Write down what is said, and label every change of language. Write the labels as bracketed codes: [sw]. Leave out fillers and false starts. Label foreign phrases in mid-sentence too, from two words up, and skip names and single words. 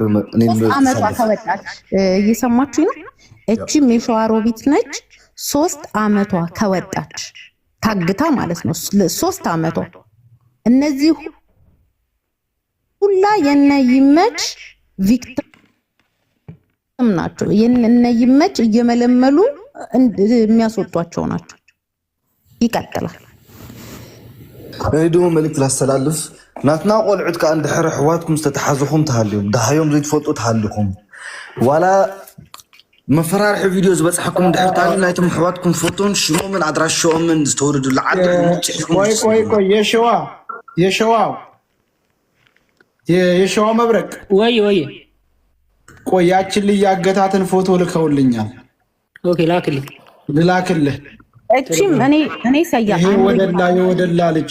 [am] አመቷ ከወጣች እየሰማችሁ ነው። እቺ ሜሻዋ ሮቢት ነች። 3 አመቷ ከወጣች ታግታ ማለት ነው። 3 አመቷ። እነዚህ ሁላ የነ ይመች ቪክቲም ናቸው። የነ ይመች እየመለመሉ የሚያስወጧቸው ናቸው። ይቀጥላል። [ti] እይዱ መልእክት ላስተላልፍ ናትና ቆልዑት ከ እንድሕር ሕዋትኩም ዝተተሓዙኹም ተሃልዮም ዳሃዮም ዘይትፈልጡ ተሃልኩም ዋላ መፈራርሒ ቪድዮ ዝበፅሐኩም እንድሕር ታሊ ናይቶም ሕዋትኩም ፎቶን ሽሞምን ኣድራሾምን ዝተወለዱሉ ዓዲ [am] ቆይ የሸዋ መብረቅ ወይ ቆይ ያችን ልጅ ያገታትን ፎቶ ልከውልኛል። ኦኬ ላክልኝ ልላክልህ። እቺም እኔ ሰያ የወደላ ልጅ